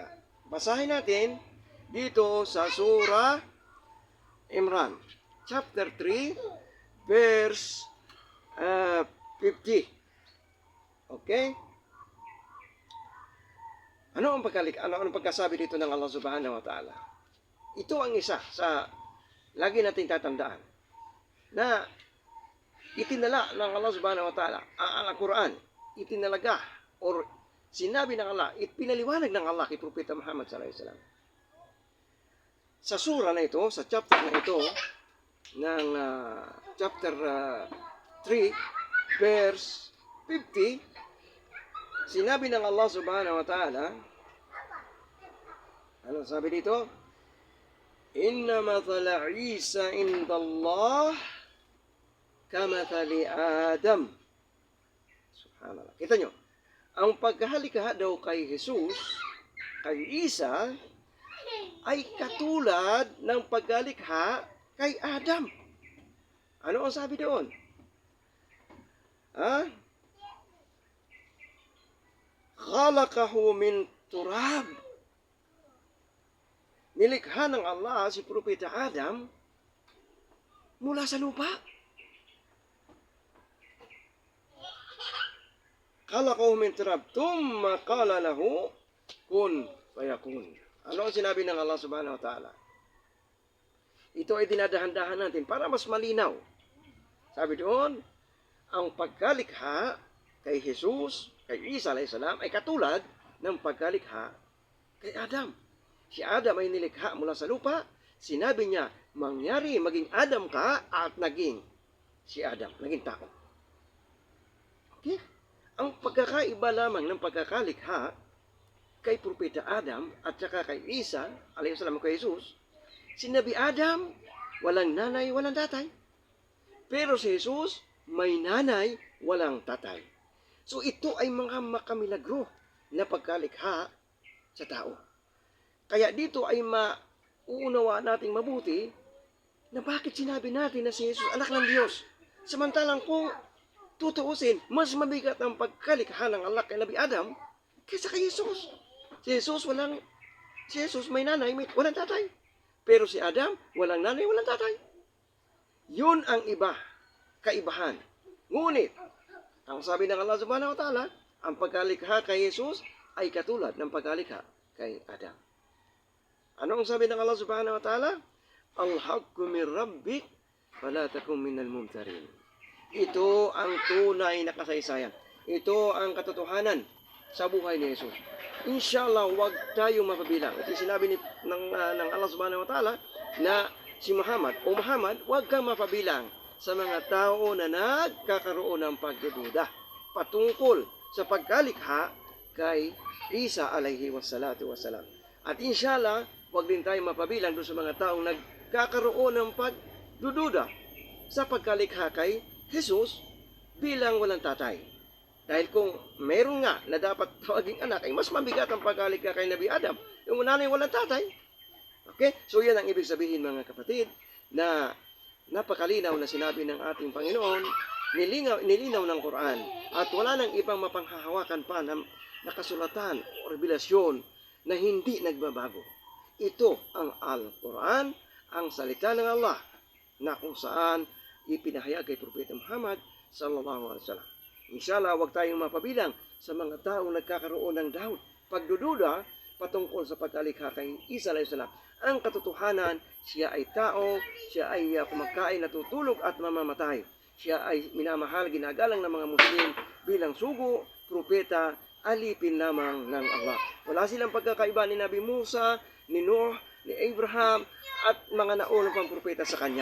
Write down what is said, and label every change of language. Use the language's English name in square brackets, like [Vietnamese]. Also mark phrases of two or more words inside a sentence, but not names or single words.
[Filipino] Basahin natin dito sa Surah Imran, chapter 3, verse 50. Okay? Ano ang pagkalikha? Ano ang pagkasabi dito ng Allah [Arabic] سبحانه وتعالى? [Filipino] Ito ang isa sa lagi nating tatandaan na itinala ng Allah [Arabic] سبحانه وتعالى [Filipino] ang Quran, itinalaga or sinabi ng Allah, ipinaliwanag ng Allah kay Propeta Muhammad [Arabic] صلى الله عليه وسلم. [Filipino] Sa surah na ito, sa chapter na ito, ng chapter 3, verse 50, sinabi ng Allah [Arabic] سبحانه وتعالى, [Filipino] ano sabi dito? [Arabic] إن مثل عيسى عند الله كمثل آدم. [Filipino] Subhanallah. Kita nyo, ang pagkahalikha daw kay Jesus, kay Isa, ay katulad ng pagkalikha kay Adam. Ano ang sabi doon? [Arabic] خلقه من تراب. [Filipino] Nilikha ng Allah si Propeta Adam mula sa lupa. [Arabic] خلقه من تراب، ثم قال له كن فيكون. [Filipino] Ano ang sinabi ng Allah [Arabic] سبحانه وتعالى? [Filipino] Ito ay dinadahan-dahan natin para mas malinaw. Sabi doon, ang pagkalikha kay Jesus, kay Isa [Arabic] عليه السلام, [Filipino] ay katulad ng pagkalikha kay Adam. Si Adam ay nilikha mula sa lupa. Sinabi niya, mangyari, maging Adam ka at naging si Adam, naging tao. Okay? Ang pagkakaiba lamang ng pagkakalikha kay Propeta Adam at saka kay Isa, [Arabic] عليه السلام, [Filipino] kay Jesus, si Nabi Adam, walang nanay, walang tatay. Pero si Jesus, may nanay, walang tatay. So ito ay mga makamilagro na pagkalikha sa tao. Kaya dito ay mauunawa nating mabuti na bakit sinabi natin na si Jesus anak ng Diyos. Samantalang kung tutuusin, mas mabigat ang pagkalikha ng Allah kay Nabi Adam kaysa kay Jesus. Si Jesus may nanay, walang tatay. Pero si Adam, walang nanay, walang tatay. Yun ang kaibahan. Ngunit, ang sabi ng Allah [Arabic] سبحانه وتعالى, [Filipino] ang pagkalikha kay Jesus ay katulad ng pagkalikha kay Adam. Ano ang sabi ng Allah [Arabic] سبحانه وتعالى? الحق من ربك، فلا تكن من الممترين. [Filipino] Ito ang tunay na kasaysayan. Ito ang katotohanan sa buhay ni Jesus. Inshallah, huwag tayong mapabilang. Ito sinabi ng Allah [Arabic] سبحانه وتعالى [Filipino] na si Muhammad, huwag kang mapabilang sa mga tao na nagkakaroon ng pagdududa patungkol sa pagkalikha kay Isa [Arabic] عليه الصلاة والسلام. [Filipino] At inshallah, huwag din tayo mapabilang doon sa mga taong nagkakaroon ng pagdududa sa pagkalikha kay Jesus bilang walang tatay. Dahil kung meron nga na dapat tawaging anak, ay mas mabigat ang pagkalikha kay Nabi Adam, yung nanay walang tatay. Okay? So yan ang ibig sabihin mga kapatid, na napakalinaw na sinabi ng ating Panginoon, nilinaw ng Quran, at wala nang ibang mapanghahawakan pa na nakasulatan o revelasyon na hindi nagbabago. Ito ang Al-Quran, ang salita ng Allah, na kung saan ipinahayag kay Propeta Muhammad [Arabic] صلى الله عليه وسلم. [Filipino] Inshallah, huwag tayong mapabilang sa mga taong nagkakaroon ng doubt, pagdududa patungkol sa pagkalikha kay Isa [Arabic] عليه السلام. [Filipino] Ang katotohanan, siya ay tao, siya ay kumakain, natutulog at mamamatay. Siya ay minamahal, ginagalang ng mga Muslim bilang sugo, propeta, alipin lamang ng Allah. Wala silang pagkakaiba ni Nabi Musa, ni Nuh, ni Abraham, at mga naunang pang propeta sa kanya.